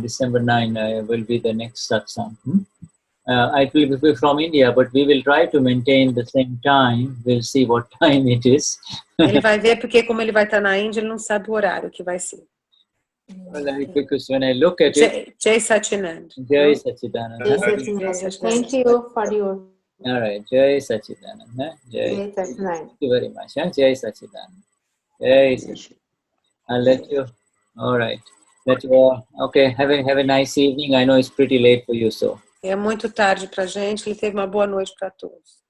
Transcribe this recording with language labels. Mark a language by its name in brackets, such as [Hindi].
[English] December 9 will be the next satsang. I will be from India, but we will try to maintain the same time. We'll see what time it is. [Portuguese] Ele vai ver porque como ele vai estar na Índia, ele não sabe o horário que vai ser. [English] Well, because when I look at it, Jai Sachidanand. Jai Sachidanand. Thank you for your. All right, Jai Sachidanand. Jai Sachidanand. Thank you very much. Jai Sachidanand. Jai Sachidanand. I'll let you. All right. Let you all. Okay. Have a nice evening. I know it's pretty late for you, so. [Portuguese] É muito tarde pra gente. Ele teve uma boa noite para todos.